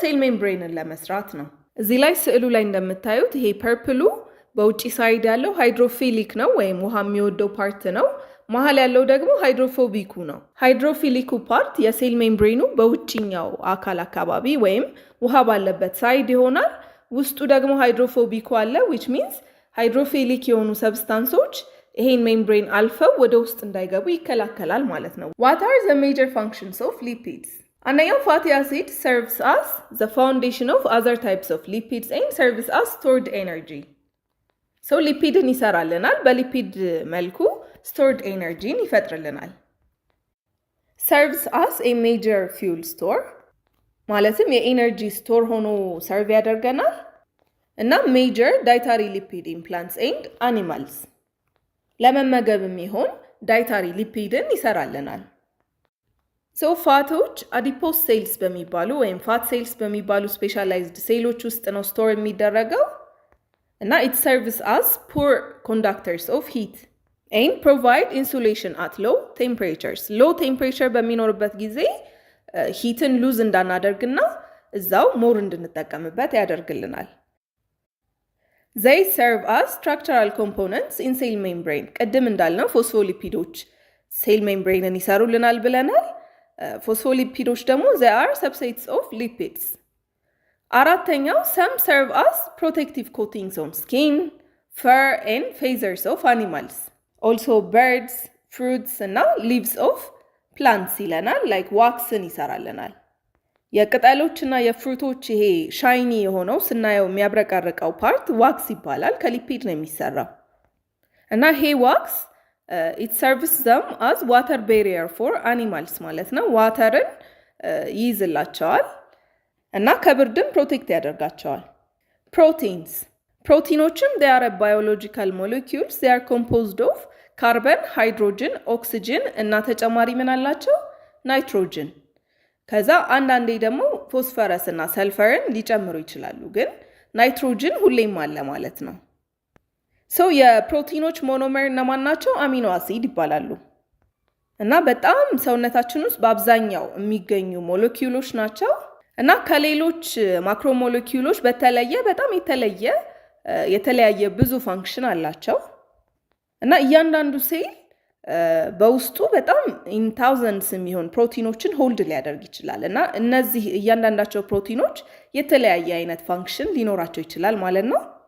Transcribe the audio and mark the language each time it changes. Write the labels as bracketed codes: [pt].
[am] ሴል ሜምብሬንን ለመስራት ነው። እዚህ ላይ ስዕሉ ላይ እንደምታዩት ይሄ ፐርፕሉ በውጪ ሳይድ ያለው ሃይድሮፊሊክ ነው ወይም ውሃ የሚወደው ፓርት ነው። መሀል ያለው ደግሞ ሃይድሮፎቢኩ ነው። ሃይድሮፊሊኩ ፓርት የሴል ሜምብሬኑ በውጭኛው አካል አካባቢ ወይም ውሃ ባለበት ሳይድ ይሆናል። ውስጡ ደግሞ ሃይድሮፎቢኩ አለ which means ሃይድሮፊሊክ የሆኑ ሰብስታንሶች ይሄን ሜምብሬን አልፈው ወደ ውስጥ እንዳይገቡ ይከላከላል ማለት ነው። [en] What are the major functions of lipids? [am] አንደኛው ፋቲ አሲድ [en] serves as the foundation of other types of lipids and serves as stored energy. [am] ሊፒድን ይሰራልናል። በሊፒድ መልኩ stored energyን ይፈጥርልናል። [en] serves as a major fuel store [am] ማለትም የኤነርጂ ስቶር ሆኖ ሰርቭ ያደርገናል እና [en] major dietary lipid in plants and animals [am] ለመመገብ የሚሆን ዳይታሪ ሊፒድን ይሰራልናል። ፋቶች አዲፖስ ሴልስ በሚባሉ ወይም ፋት ሴልስ በሚባሉ ስፔሻላይዝድ ሴሎች ውስጥ ነው ስቶር የሚደረገው እና [en] it serves as poor conductors of heat and provide insulation at low temperatures. [am] low temperature በሚኖርበት ጊዜ ሂትን ሉዝ እንዳናደርግና እዛው ሞር እንድንጠቀምበት ያደርግልናል። [en] They serve as structural components in cell membrane. [am] ቅድም እንዳልነው ፎስፎሊፒዶች ሴል ሜምብሬንን ይሰሩልናል ብለናል። ፎስፎሊፒዶች ደግሞ [en] they are subsets of lipids። [am] አራተኛው [en] some serve as protective coatings on skin, fur and feathers of animals. [am] Also birds, fruits እና leaves of plants ይለናል like waxን ይሰራልናል። የቅጠሎችና የፍሩቶች ይሄ ሻይኒ የሆነው ስናየው የሚያብረቀርቀው ፓርት ዋክስ ይባላል። ከሊፒድ ነው የሚሰራው እና ይሄ ዋክስ [en] it serves them as water barrier for animals [am] ማለት ነው። ዋተርን ይይዝላቸዋል እና ከብርድም ፕሮቴክት ያደርጋቸዋል። ፕሮቲንስ ፕሮቲኖችም they are biological molecules. [en] They are composed of carbon, hydrogen, oxygen [am] እና ተጨማሪ ምን አላቸው? ናይትሮጅን። ከዛ አንዳንዴ ደግሞ ፎስፈረስ እና ሰልፈርን ሊጨምሩ ይችላሉ። ግን ናይትሮጅን ሁሌም አለ ማለት ነው። የፕሮቲኖች ሞኖመር እነማን ናቸው? አሚኖ አሲድ ይባላሉ እና በጣም ሰውነታችን ውስጥ በአብዛኛው የሚገኙ ሞለኪውሎች ናቸው እና ከሌሎች ማክሮ ሞለኪውሎች በተለየ በጣም የተለያየ ብዙ ፋንክሽን አላቸው እና እያንዳንዱ ሴል በውስጡ በጣም ኢን ታውዘንድስ የሚሆን ፕሮቲኖችን ሆልድ ሊያደርግ ይችላል እና እነዚህ እያንዳንዳቸው ፕሮቲኖች የተለያየ አይነት ፋንክሽን ሊኖራቸው ይችላል ማለት ነው።